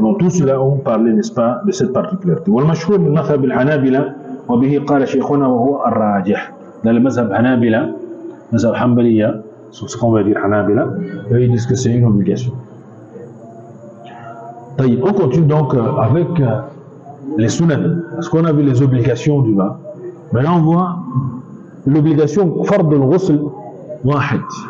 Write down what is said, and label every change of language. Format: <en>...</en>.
<fr>Donc tous cela ont parlé, n'est-ce pas, de cette particularité.</fr> <ar>والمشهور من مذهب الحنابلة وبه قال شيخنا وهو الراجح.</ar> <fr>Dans le mazhab Hanabila, mazhab Hanbaliya, c'est ce qu'on va dire Hanabila, ils disent que c'est une obligation. On continue donc avec les sunan, parce qu'on a vu les obligations du bain. Maintenant on voit l'obligation</fr> <ar>fard al-ghusl wahid.</ar>